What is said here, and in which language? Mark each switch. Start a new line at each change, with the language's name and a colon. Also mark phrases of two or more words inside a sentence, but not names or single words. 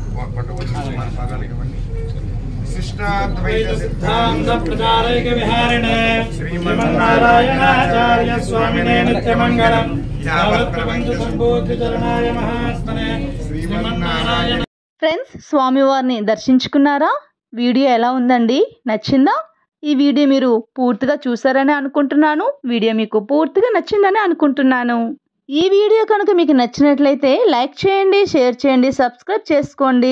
Sanskrit: सिद्धांत प्रचारैक विहारिणे श्रीमन्नारायणाचार्य स्वामिने नित्यमंगलम्। यावत् प्रपंच संबोध्य चरणाय महात्मने श्रीमन्नारायण।
Telugu: ఫ్రెండ్స్, స్వామివారిని దర్శించుకున్నారా? వీడియో ఎలా ఉందండి? నచ్చిందా? ఈ వీడియో మీరు పూర్తిగా చూసారని అనుకుంటున్నాను. వీడియో మీకు పూర్తిగా నచ్చిందని అనుకుంటున్నాను. ఈ వీడియో కనుక మీకు నచ్చినట్లయితే లైక్ చేయండి, షేర్ చేయండి, సబ్స్క్రైబ్ చేసుకోండి.